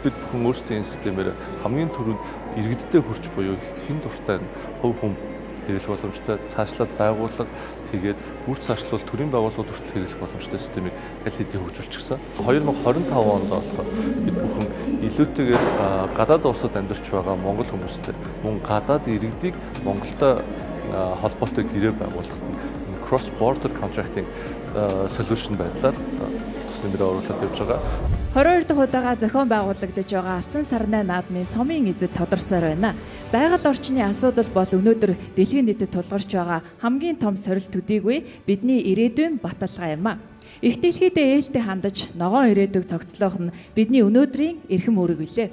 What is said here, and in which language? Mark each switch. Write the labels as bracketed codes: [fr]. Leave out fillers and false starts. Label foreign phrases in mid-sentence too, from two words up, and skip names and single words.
[mn] Бид бүхэн өөрсдийн системээр хамгийн түрүүнд иргэддээ хүрч буюу хэн дуртай хувь хүн хэрэглэх боломжтой цаашлаад байгууллага тэгээд бүр цаашлуул төрийн байгууллагууд хүртэл хэрэглэх боломжтой системийг аль хэдийн хөгжүүлчихсэн. 2025 онд болохоор бид бүхэн илүүтэйгээр гадаад улсад амьдарч байгаа монгол хүмүүстэй мөн гадаад иргэдийг Монголтой холбоотой гэрээ байгуулахад [en] cross border contracting solution [mn] байдлаар нэмрээ оруулаад явж байгаа. 22 дахь удаага зохион байгуулагдаж байгаа Алтан сарнай наадмын цомын эзэд тодорсоор байна. Байгаль орчны асуудал бол өнөөдөр дэлхийн нийтэд тулгарч байгаа хамгийн том сорилт төдийгүй бидний ирээдүйн баталгаа юм а. Их дэлхийдээ ээлтэй хандаж ногоон ирээдүйг цогцлоох нь бидний өнөөдрийн эрхэм үүрэг билээ.